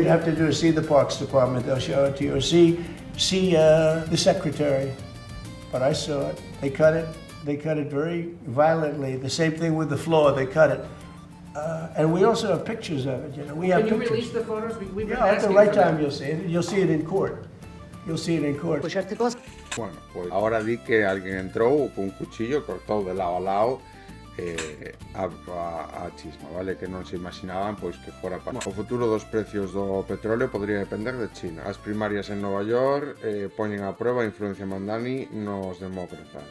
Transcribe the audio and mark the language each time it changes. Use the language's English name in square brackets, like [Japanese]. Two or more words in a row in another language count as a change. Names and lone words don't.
[English] you'd have to do is see the Parks Department, they'll show it to you, or see the secretary. But I saw it. They cut it very violently. The same thing with the floor, they cut it. And we also have pictures of it, you know, we have Can you pictures. release the photos? We've been Yeah, at the asking right for that. time you'll see it in court. You'll see it in court. [Spanish] Bueno, pues [Galician] ahora di que alguén entrou con un cuchillo, cortou de lado a lado a chisma, vale? Que non se imaginaban pois que fora para... O futuro dos precios do petróleo podría depender de China. As primarias en Nova York poñen a prueba a influencia mandani nos demócratas.